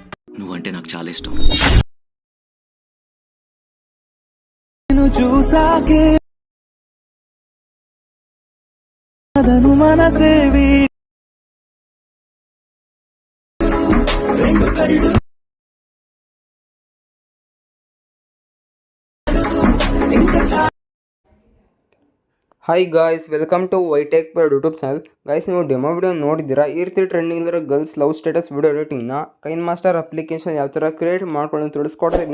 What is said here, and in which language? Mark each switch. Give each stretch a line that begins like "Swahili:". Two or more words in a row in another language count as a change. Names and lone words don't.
Telugu: నువ్వంటే నాకు చాలా ఇష్టం. నిన్ను చూసాకే అదను మనసే రెండు కళ్ళు
English: Hi guys, welcome to Vitech World YouTube channel.
Kannada: ಗಾಯ್ಸ್, ನೀವು
English: demo video
Kannada: ನೋಡಿದ್ದೀರಾ? ಈ ರೀತಿ ಟ್ರೆಂಡಿಂಗ್ ಇರೋ
English: girls love status video editing
Kannada: ಕೈನ್ ಮಾಸ್ಟರ್ ಅಪ್ಲಿಕೇಶನ್ ಯಾವ ಥರ ಕ್ರಿಯೇಟ್ ಮಾಡ್ಕೊಂಡು ತಿಳಿಸ್ಕೊಡ್ತೀನಿ.